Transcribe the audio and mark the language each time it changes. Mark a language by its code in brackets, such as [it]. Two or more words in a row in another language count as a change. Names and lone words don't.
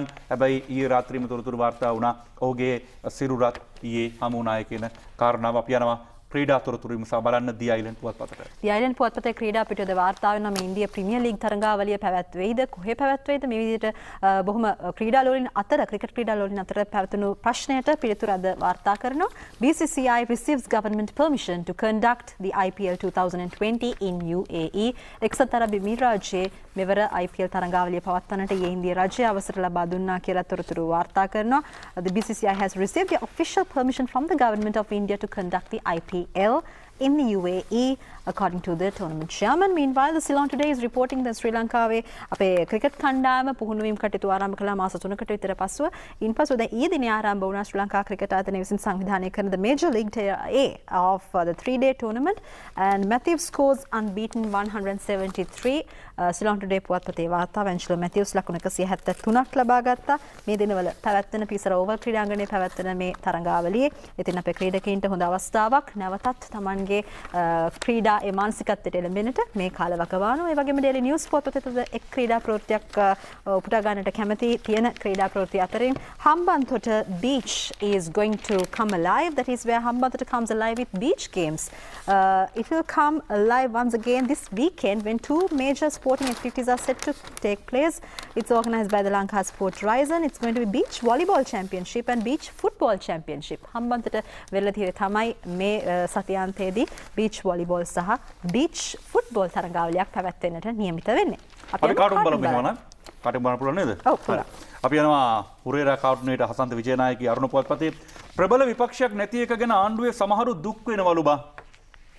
[si] හැබැයි ඊයේ රාත්‍රියේම තොරතුරු වාර්තා වුණා ඔහුගේ සිරුරත් ඊයේ හමු වුණාය කියන කාරණාව. අපි යනවා ක්‍රීඩා තොරතුරු විමසා බලන්න දී අයිලන්ඩ් පුවත්පතට. දී අයිලන්ඩ් පුවත්පතේ ක්‍රීඩා පිටුවද වාර්තා වෙනවා මේ ඉන්දියා ප්‍රීමියර් ලීග් තරඟාවලිය පැවැත්වෙයිද, කොහේ පැවැත්වෙයිද, මේ විදිහට බොහොම ක්‍රීඩාලෝලින් අතර ක්‍රිකට් ක්‍රීඩාලෝලින් අතර පැවතුණු ප්‍රශ්නයට පිළිතුරු අද වාර්තා කරනවා. [en] BCCI receives government permission to conduct the IPL 2020 in UAE. [si] එක්සත් අරබ් එමිරාජයේ මෙවර IPL තරඟාවලිය පවත්වන්නට ඉන්දියා රජය අවසර ලබා දුන්නා කියලා තොරතුරු වාර්තා කරනවා. [en] The BCCI has received the official permission from the government of India to conduct the IPL in the UAE, according to the tournament chairman. Meanwhile, the Ceylon Today is reporting that Sri Lanka [si] අපේ ක්‍රිකට් කණ්ඩායම පුහුණුවීම් කටයුතු ආරම්භ කළා මාස 3කට විතර පසුව. ඉන්පසු දැන් ඊයේ දිනේ ආරම්භ වුණා ශ්‍රී ලංකා ක්‍රිකට් ආයතනය විසින් සංවිධානය කරන [en] the Major League A of the 3-day tournament, and Matthews scores unbeaten 173. [si] Ceylon Today පුවත්පතේ වාර්තාව ඇන්ජලෝ මැතිව්ස් ලකුණු 173ක් ලබා ගත්තා. මේ දිනවල පැවැත්වෙන පිසර ඕවල් ක්‍රීඩාංගණයේ පැවැත්වෙන මේ තරඟාවලියේ ඉතින් අපේ ක්‍රීඩකයින්ට හොඳ අවස්ථාවක් නැවතත් Tamanගේ ක්‍රීඩා ඒ මානසිකත්වයට එළඹෙන්නට මේ කාලවකවානුව. ඒ වගේම Daily News පොතේ එක් ක්‍රීඩා ප්‍රවෘත්තියක් උපුටා ගන්නට කැමති තියෙන ක්‍රීඩා ප්‍රවෘත්ති අතරින් [en] Hambantota beach is going to come alive. That is where Hambantota comes alive with beach games. It will come alive once again this weekend when two major sporting activities are set to take place. It's organized by the Lanka Sport Horizon. It's going to be beach volleyball championship and beach football championship. [si] Hambantota වෙරළ තීරේ තමයි මේ සතියාන්තයේදී [en] beach volleyball [si] සහ [en] beach football [si] තරඟාවලියක් පැවැත්වෙන්නට නියමිත වෙන්නේ. අපි කාටුම් බලමු නේද? කාටුම් බලන්න පුළුවන් නේද? ඔව් පුළුවන්. අපි යනවා හුරේරා කාටුනේට හසන්ත විජේනායකගේ අරුණ පුවත්පතේ ප්‍රබල විපක්ෂයක් නැති එක ගැන ආණ්ඩුවේ සමහරු දුක් වෙනවලු බා.